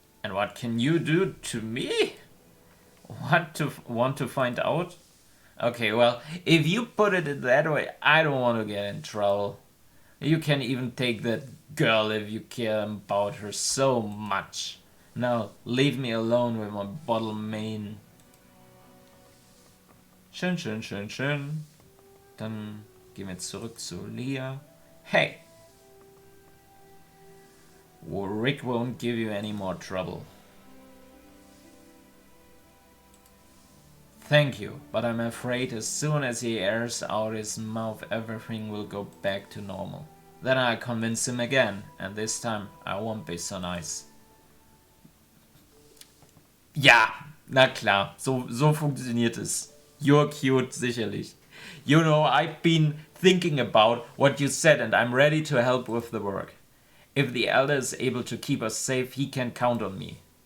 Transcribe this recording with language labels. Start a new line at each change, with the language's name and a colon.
English: And what can you do to me? Want to find out? Okay, well, if you put it that way, I don't want to get in trouble. You can even take that girl if you care about her so much. Now, leave me alone with my bottle main.
German: Schön, schön, schön, schön. Dann gehen wir zurück zu Leah. Hey!
English: Rick won't give you any more trouble. Thank you, but I'm afraid as soon as he airs out his mouth, everything will go back to normal. Then I convince him again, and this time I won't be so nice.
German: Ja, na klar, so funktioniert es.
English: You're cute,
German: sicherlich.
English: You know, I've been thinking about what you said and I'm ready to help with the work. If the elder is able to keep us safe, he can count on me.